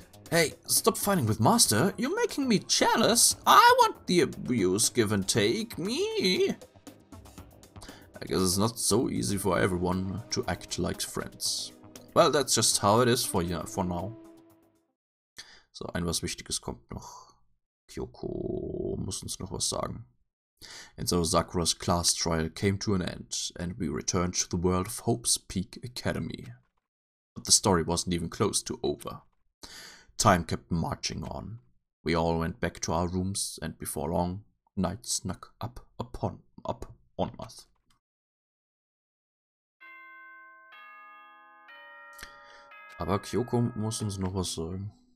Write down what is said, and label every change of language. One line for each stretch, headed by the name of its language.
English: Hey, stop fighting with Master. You're making me jealous. I want the abuse, give and take me. I guess it's not so easy for everyone to act like friends. Well, that's just how it is for now.
German: So, was Wichtiges kommt noch. Kyoko muss uns noch was sagen.
English: And so Sakura's class trial came to an end, and we returned to the world of Hope's Peak Academy. But the story wasn't even close to over. Time kept marching on. We all went back to our rooms, and before long, night snuck up on us.
German: Aber Kyoko muss uns noch was sagen.